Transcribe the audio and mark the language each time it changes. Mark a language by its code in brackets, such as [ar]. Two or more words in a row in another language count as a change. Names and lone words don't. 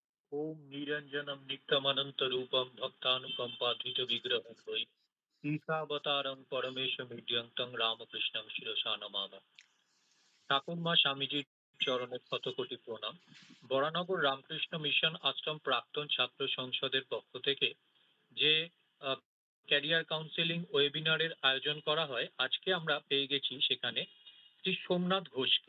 [sa] ओम निरंजनम नित्यमनंतरूपम भक्तानुकंपातीतविग्रहं वै ईशावतारं परमेशमिड्यं तं रामकृष्णं शिरसा नमामि। [bn] ঠাকুরমা স্বামীজির চরণে শত কোটি প্রণাম। বরানগর রামকৃষ্ণ মিশন আশ্রম প্রাক্তন ছাত্র সংসদের পক্ষ থেকে যে [en] career counselling [bn] ওয়েবিনারের আয়োজন করা হয়, আজকে আমরা পেয়ে গেছি সেখানে শ্রী সোমনাথ ঘোষকে।